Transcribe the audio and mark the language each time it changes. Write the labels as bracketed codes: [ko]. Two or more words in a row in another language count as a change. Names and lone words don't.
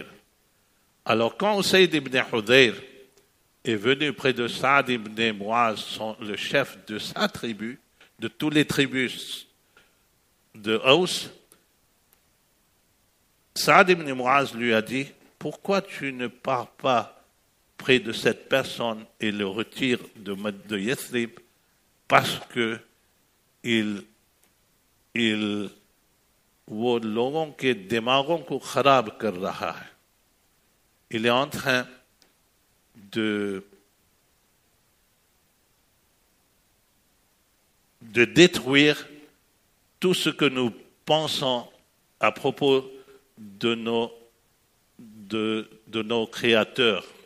[fr] Alors quand Usayd ibn Hudayr est venu près de Saad ibn Mu'adh, le chef de sa tribu, de toutes les tribus de Aws, Saad ibn Mu'adh lui a dit, pourquoi tu ne pars pas près de cette personne et le retire de Yathrib, parce que il [hi] वो लोगों के दिमागों को खराब कर रहा है. [fr] Il est en train de détruire tout ce que nous pensons à propos de nos créateurs.